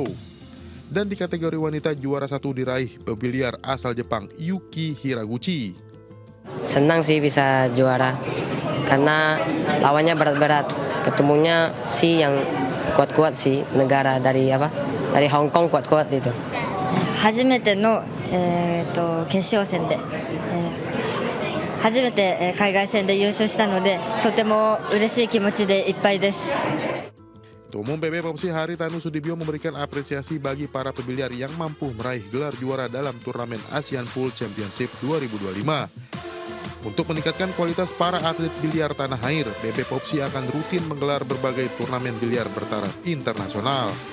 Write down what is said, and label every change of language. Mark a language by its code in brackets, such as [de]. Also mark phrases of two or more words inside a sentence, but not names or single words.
[id] Dan di kategori wanita juara satu diraih pebiliar asal Jepang Yuki Hiraguchi. Senang sih bisa juara karena lawannya berat-berat. Ketemunya sih yang kuat-kuat sih, negara dari Hong Kong kuat-kuat itu. [ja] 初めての決勝戦で初めて海外戦で優勝したのでとても嬉しい気持ちでいっぱいです。 [id] Ketua Umum PB Popsi Haritanu Sudibyo memberikan apresiasi bagi para pebiliar yang mampu meraih gelar juara dalam turnamen ASEAN Pool Championship 2025. Untuk meningkatkan kualitas para atlet biliar tanah air, PB Popsi akan rutin menggelar berbagai turnamen biliar bertaraf internasional.